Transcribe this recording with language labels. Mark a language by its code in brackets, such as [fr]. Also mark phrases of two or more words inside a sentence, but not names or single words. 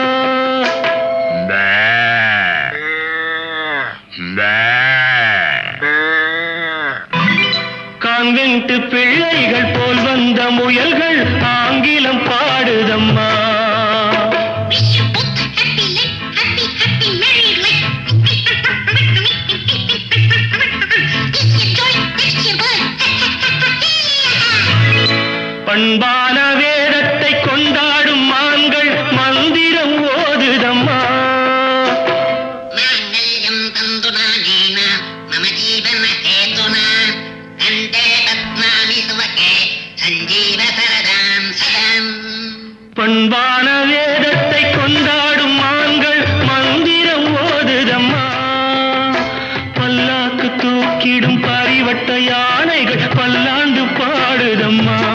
[ta] கான்வென்ட் பிள்ளைகள் போல் வந்த முயல்கள் ஆங்கிலம் பாடுதம்மா. [en] Wish you both a happy life, happy, happy married life. This your joy, next your blood. [ta] பண்பான வேதத்தை கொண்டாடும் மான்கள் மந்திரம் ஓதுதம்மா. [sa] माङ्गल्यं तन्तुनानेन मम जीवनहेतुना कण्ठे बध्नामि सुभगे सञ्जीवसरदां सदाम्. [ta] பண்பான வேதத்தை கொண்டாடும் மான்கள் மந்திரம் ஓதுதம்மா. பல்லாக்கு தூக்கிடும் பரிவட்ட யானைகள் பல்லாண்டு பாடுதம்மா.